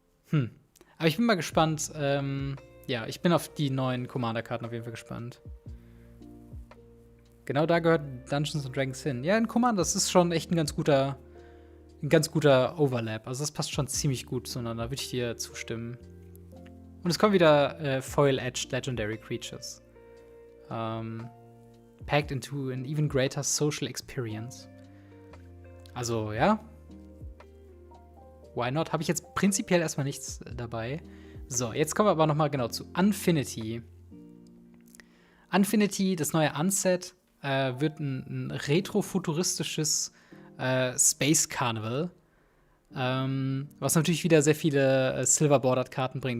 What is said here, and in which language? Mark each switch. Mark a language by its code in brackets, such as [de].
[de] Aber ich bin mal gespannt. Ja, ich bin auf die neuen Commander-Karten auf jeden Fall gespannt. Genau da gehört Dungeons and Dragons hin. Ja, in Commander, das ist schon echt ein ganz guter Overlap. Also das passt schon ziemlich gut zueinander, würde ich dir zustimmen. Und es kommen wieder Foil-Edged Legendary Creatures. [en] Packed into an even greater social experience. [de] Also, ja. [en] Why not? [de] Habe ich jetzt prinzipiell erstmal nichts dabei. So, jetzt kommen wir aber nochmal genau zu Unfinity. Unfinity, das neue Unset, wird ein retrofuturistisches Space Carnival, was natürlich wieder sehr viele Silver-Bordered-Karten bringt.